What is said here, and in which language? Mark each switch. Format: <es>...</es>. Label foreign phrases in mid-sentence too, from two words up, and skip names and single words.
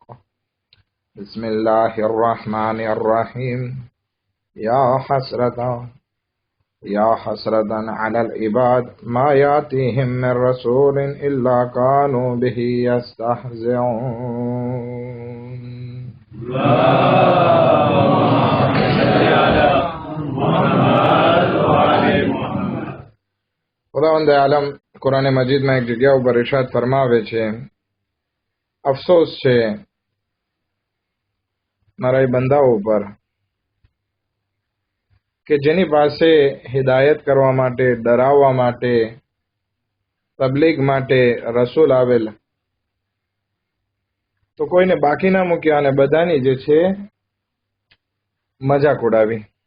<ar>بسم الله الرحمن الرحيم. يا حسرة على العباد ما يأتيهم من رسول إلا كانوا به يستهزئون.</ar> <gu>ખુદાવંદ આલમ કુરાન મજીદમાં એક જગ્યા ઉપર ઇરશાદ ફરમાવે છે, અફસોસ છે મારા એ બંદાઓ ઉપર કે જેની પાસે હિદાયત કરવા માટે, ડરાવવા માટે, તબલીગ માટે રસૂલ આવેલ તો કોઈને બાકી ના મૂક્યા અને બધાની જે છે મજાક ઉડાવી.</gu>